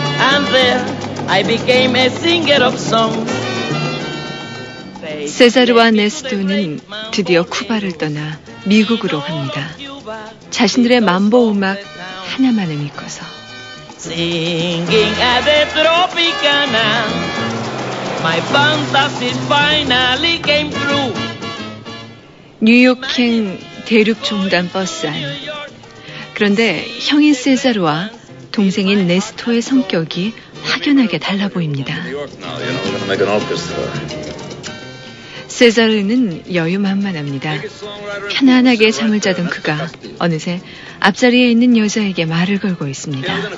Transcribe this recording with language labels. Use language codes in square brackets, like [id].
[en] And there I became a singer of songs. [ko] 세자르와 네스토는 드디어 쿠바를 떠나 미국으로 갑니다. 자신들의 만보 음악 하나만을 믿고서. [en] Singing at the Tropicana, my fantasy finally came true. [ko] 뉴욕행 대륙종단 버스 안. 그런데 형인 세자르와 동생인 네스토의 성격이 확연하게 달라 보입니다. 세자르는 여유만만합니다. 편안하게 잠을 자던 그가 어느새 앞자리에 있는 여자에게 말을 걸고 있습니다.